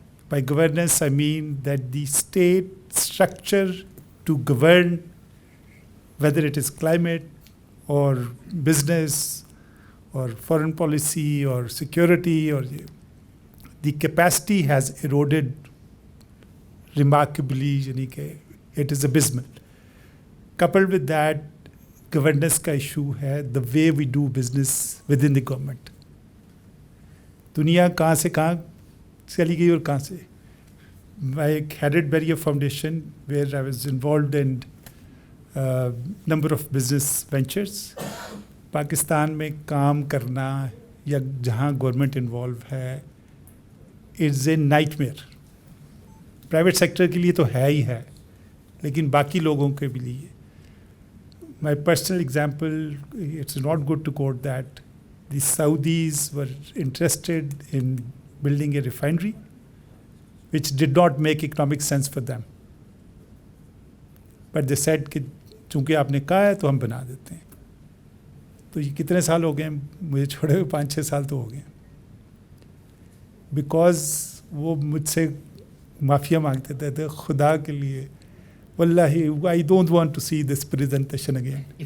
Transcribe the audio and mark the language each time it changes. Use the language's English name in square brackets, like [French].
[English] By governance, I mean that the state structure to govern, whether it is climate or business or foreign policy or security, or the capacity has eroded remarkably. It is abysmal. Coupled with that, governance [Urdu] ka issue hai [English] the way we do business within the government. [Urdu] Duniya kahan se kahan چلی گئی اور کہاں سے. [English] I headed Barrier Foundation where I was involved in number of business ventures. [Urdu] Pakistan میں کام کرنا یا جہاں government involve ہے [English] It's a nightmare. [Urdu] Private sector کے لیے تو ہے ہی ہے, لیکن باقی لوگوں کے بھی لیے. [English] My personal example, it's not good to quote that. The Saudis were interested in building a refinery which did not make economic sense for them. But they said [Urdu] کہ چونکہ آپ نے کہا ہے تو ہم بنا دیتے ہیں. تو یہ کتنے سال ہو گئے ہیں مجھے چھوڑے ہوئے, 5-6 سال تو ہو گئے. بیکاز وہ مجھ سے معافیا مانگتے تھے خدا کے لیے واللہ [English] I don't want to see this presentation again.